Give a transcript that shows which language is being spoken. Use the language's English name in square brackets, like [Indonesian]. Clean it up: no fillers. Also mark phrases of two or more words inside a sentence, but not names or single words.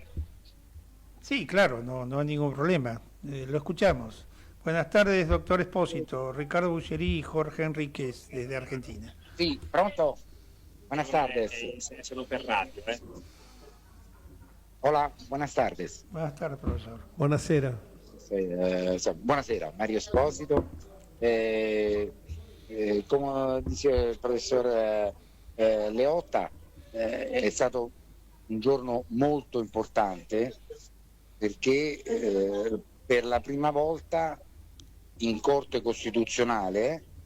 [Spanish] Sí, claro, no hay ningún problema. Lo escuchamos. Buenas tardes, doctor Espósito. Ricardo Bucherí y Jorge Enríquez, desde Argentina. Sí, pronto. Buenas tardes. [Italian] Solo per radio. [Spanish] Hola, buenas tardes. Buenas tardes, profesor. [Italian] Buonasera. Buonasera, Mario Esposito. Come dice il professor Leotta, è stato un giorno molto importante perché per la prima volta in Corte Costituzionale